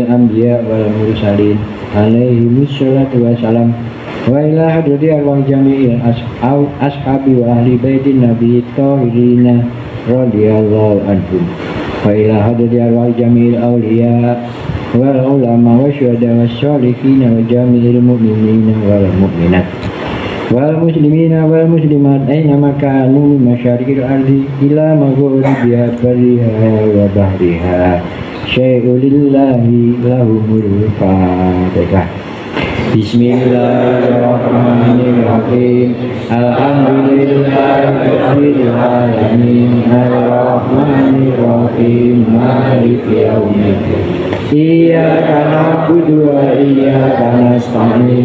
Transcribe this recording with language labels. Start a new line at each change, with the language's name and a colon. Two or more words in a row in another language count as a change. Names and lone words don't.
Arabic: الأنبياء والمرسلين عليهم الصلاة والسلام وإلى حضرة أرواح جميع أصحاب و أهل بيت النبي الطاهرين رضي الله عنهم وإلى حضرة أرواح جميع الأولياء والعلماء والشهداء والصالحين وجميع المؤمنين والمؤمنات والمسلمين والمسلمات أينما كانوا من مشارق الأرض إلى مغاربها برها وبحرها شيء لله لهم الفاتحة. Bismillahirrahmanirrahim. Alhamdulillahirabbil alamin. الرحمن الرحيم مالك يوم الدين. إياك نعبد وإياك نستعين.